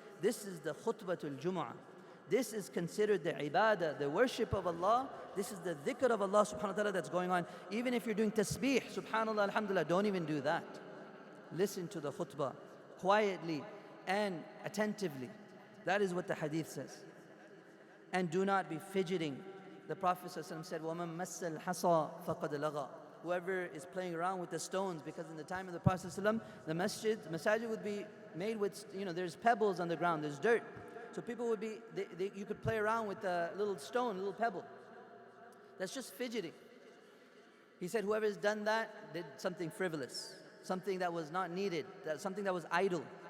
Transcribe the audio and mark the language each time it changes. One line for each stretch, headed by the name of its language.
English: This is the khutbatul Jumu'ah. This is considered the ibadah, the worship of Allah. This is the dhikr of Allah subhanahu wa ta'ala that's going on. Even if you're doing tasbih, subhanallah, alhamdulillah, don't even do that. Listen to the khutbah quietly and attentively. That is what the hadith says. And do not be fidgeting. The Prophet ﷺ said,
Arabic: وَمَن مَسَّ الْحَصَى فَقَدْ لَغَى.
English: Whoever is playing around with the stones, because in the time of the Prophet ﷺ, the masajid would be made with, there's pebbles on the ground, there's dirt. So people would be, you could play around with a little stone, a little pebble. That's just fidgeting. He said whoever has done that did something frivolous, something that was not needed, something that was idle.